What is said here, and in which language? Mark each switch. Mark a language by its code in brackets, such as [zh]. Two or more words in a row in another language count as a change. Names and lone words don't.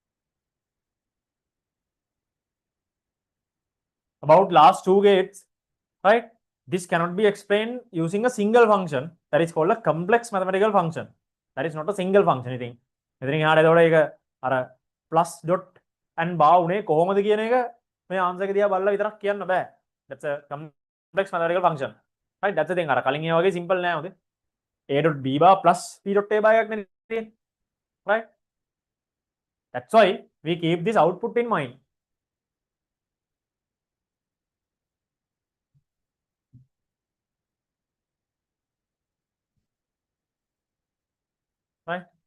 [en] About last two gates, right? This cannot be explained using a single function. That is called a complex mathematical function. That is not a single function. [si] ඉතින් මෙතනින් එහාට එතකොට ඒක අර [en] plus dot and bar [si] උනේ කොහොමද කියන එක මේ ආන්සර් එක දිහා බලලා විතරක් කියන්න බෑ. [en] That's a complex mathematical function. Right? That's the thing. [si] අර කලින් ඒ වගේ simple නෑ උදේ. [en] A dot b bar plus b dot a bar [si] එකක් නේ තියෙන්නේ. [en] Right? That's why we keep this output in mind. Right?